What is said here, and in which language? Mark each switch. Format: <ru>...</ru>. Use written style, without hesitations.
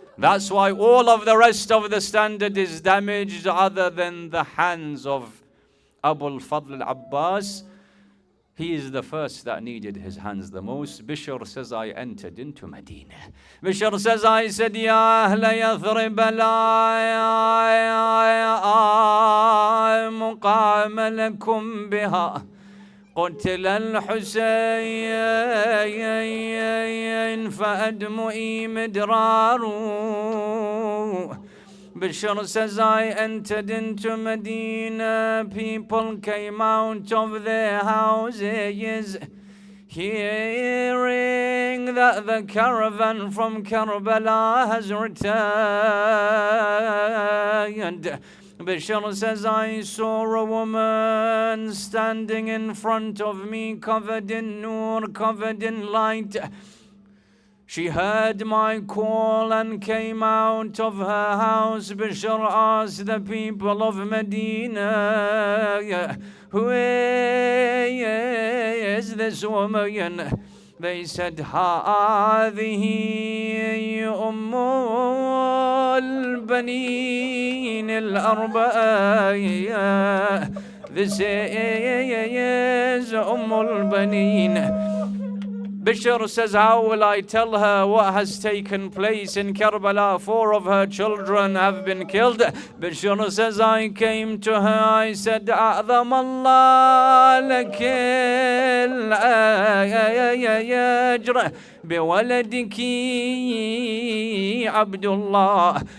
<en>That's why all of the rest of the standard is damaged, other than the hands of Abu al-Fadl al-Abbas. He is the first that needed his hands the most. Bishr says, I entered into Medina. Bishr says, I said, Ya Ahla Yathrib la muqama lakum biha.</en> <ar>قتل الحسين فأدمئي مدرار.</ar> <en>Bishr says, I entered into Medina. People came out of their houses, hearing that the caravan from Karbala has returned. Bishr says, I saw a woman standing in front of me, covered in nur, covered in light. She heard my call and came out of her house. Bishr asked the people of Medina, who is this woman? They said,</en> <ar>هذه أم البنين الأربعة.</ar> <en>This is أم البنين. Bishr says, how will I tell her what has taken place in Karbala? 4 of her children have been killed. Bishr says, I came to her, I said,</en> <ar>أعظم الله لك الأجر بولدك</ar> <en>Abdullah.</en>